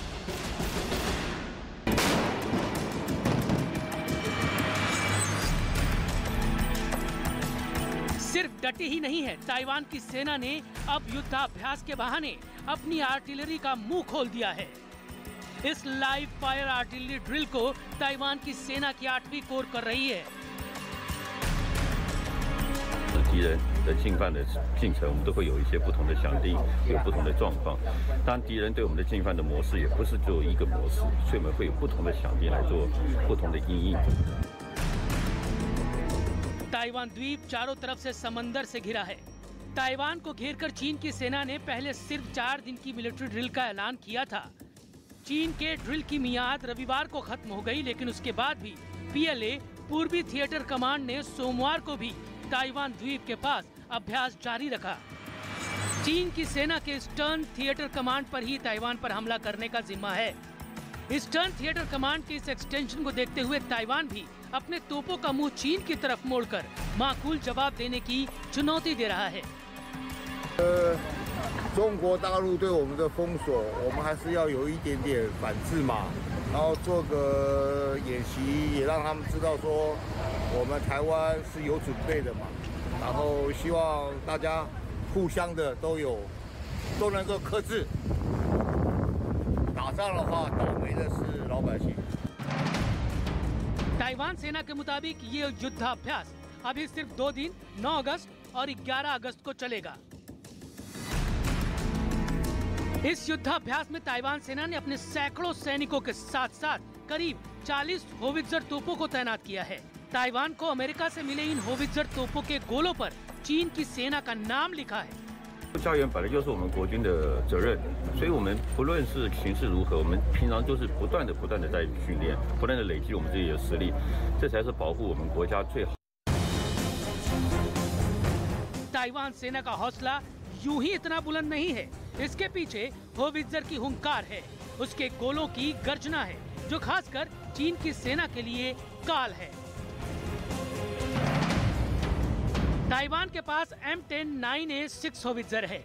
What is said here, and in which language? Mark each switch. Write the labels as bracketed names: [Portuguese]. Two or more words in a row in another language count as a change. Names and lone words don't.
[Hindi] सिर्फ डटी ही नहीं है, ताइवान की सेना ने अब युद्धाभ्यास के बहाने अपनी आर्टिलरी का मुंह खोल दिया है। इस [English] live fire artillery drill [Hindi] को ताइवान की सेना की 8वीं कोर कर रही है। [Chinese] 敌人的进犯的进程，我们都会有一些不同的想定，有不同的状况。当敌人对我们的进犯的模式也不是只有一个模式，所以我们会有不同的想定来做不同的因应。 [Hindi] ताइवान द्वीप चारों तरफ से समंदर से घिरा है। ताइवान को घेरकर चीन की सेना ने पहले सिर्फ 4 दिन की [English] military drill [Hindi] का ऐलान किया था। चीन के ड्रिल की मियाद रविवार को खत्म हो गई, लेकिन उसके बाद भी पीएलए पूर्वी [English] theater command [Hindi] ने सोमवार को भी ताइवान द्वीप के पास अभ्यास जारी रखा। चीन की सेना के [English] Eastern Theater Command [Hindi] पर ही ताइवान पर हमला करने का जिम्मा है। [English] Eastern Theater Command [Hindi] के इस एक्सटेंशन को देखते हुए ताइवान भी अपने तोपों का मुंह चीन की तरफ मोड़कर माकूल जवाब देने की चुनौती दे रहा है। [Chinese] 中国大陆对我们的封锁，我们还是要有一点点反制嘛，然后做个演习，也让他们知道说我们台湾是有准备的嘛，然后希望大家互相的都能够克制。打仗的话，倒霉的是老百姓。 [Hindi] ताइवान सेना के मुताबिक ये युद्धाभ्यास अभी सिर्फ 2 दिन 9 अगस्त और 11 अगस्त को चलेगा। इस युद्धाभ्यास में ताइवान सेना ने अपने सैकड़ों सैनिकों के साथ साथ करीब 40 होवित्जर तोपों को तैनात किया है। ताइवान को अमेरिका से मिले इन होवित्जर तोपों के गोलों पर चीन की सेना का नाम लिखा है। [Chinese] 校园本来就是我们国军的责任，所以我们不论是形势如何，我们平常就是不断的在训练，不断的累积我们自己的实力，这才是保护我们国家最好。 [Hindi] ताइवान सेना का हौसला यूं ही इतना बुलंद नहीं है, इसके पीछे होवित्जर की हुंकार है, उसके गोलों की गर्जना है, जो खासकर चीन की सेना के लिए काल है। ताइवान के पास M10 9A6 होवित्जर है।